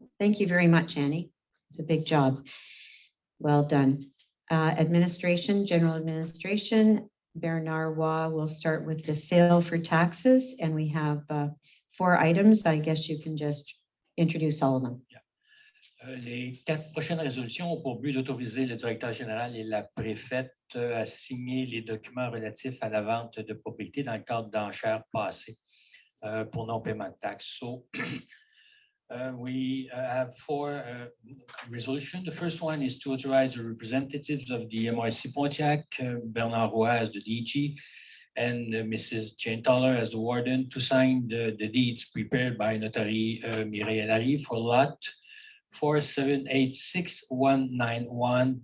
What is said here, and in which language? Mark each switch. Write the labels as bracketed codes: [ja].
[en] Thank you very much, Annie. It's a big job. Well done. Administration, general administration, Bernard Waugh will start with the sale for taxes, and we have 4 items. I guess you can just introduce all of them. [fr] Les 4 prochaines résolutions ont pour but d'autoriser le directeur général et la préfète à signer les documents relatifs à la vente de propriétés dans le cadre d'enchères passées pour non-paiement de taxes. [en] So, we have 4 resolutions. The first one is to authorize the representatives of the MRC Pontiac, Bernard Roy as the DG, and Mrs. Jane Toller as the warden to sign the deeds prepared by Notary Mireille Larry for lot 4786191.